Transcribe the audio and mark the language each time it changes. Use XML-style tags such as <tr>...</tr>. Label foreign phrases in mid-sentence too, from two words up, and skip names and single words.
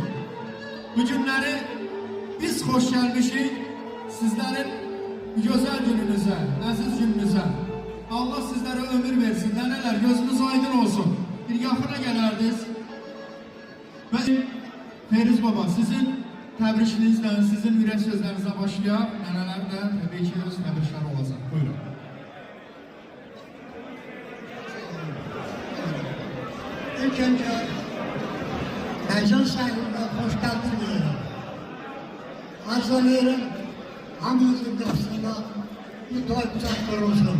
<az>Bu günləri biz xoş gəlmişik sizlərin gözəl gününüzə, əziz gününüzə. Allah sizlərə ömür versin. Nənələr, gözünüz aydın olsun. Bir yaxına gələrdiniz. Və Feyriz baba, sizin təbrişinizlə, sizin ürək sözlərinizə başlayaq. Nənələr də təbii ki, öz təbrişləri olacaq. Buyurun.</az> <tr>İlk önce mezun sahibine hoş geldin diyelim.</tr> <az>Arzulayalım, hamımızın dostluğunda bu toy olsun.</az>